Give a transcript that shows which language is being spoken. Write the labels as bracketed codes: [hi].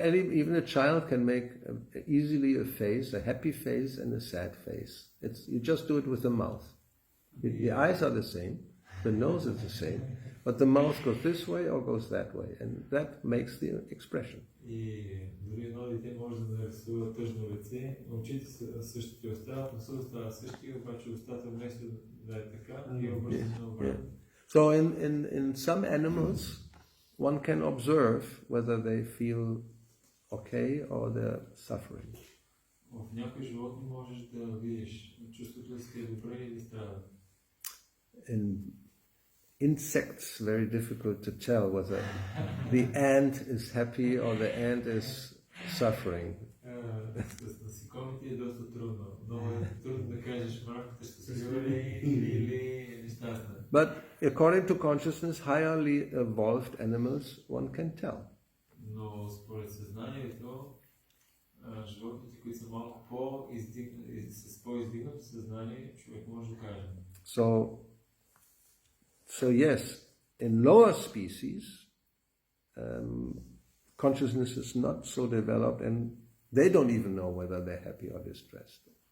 [en] Even a child can make easily a face, a happy face and a sad face. You just do it with the mouth. The eyes are the same, the nose is the same, but the mouth goes this way or goes that way, and that makes the expression. [bg] И дори едно дете може да нарисува тъжно лице, очите са същите остават, носът остава същия, обаче устата вместо да е така и обръща на обратно. [en] So in some animals, one can observe whether they feel okay or they're suffering. [bg] В някои животни можеш да видиш, чувстват ли се добре или страдат. [en] In insects, very difficult to tell whether the ant is happy or the ant is suffering. [bg] С насекомите е доста трудно. Много е трудно да кажеш мравката щастлива ли или нещастна. [en] But according to consciousness, highly evolved animals, one can tell. [bg] Но според съзнанието, животните, които са малко с по-издигнато съзнание, човек може да каже. [en] So yes, in lower species, consciousness is not so developed and they don't even know whether they're happy or distressed.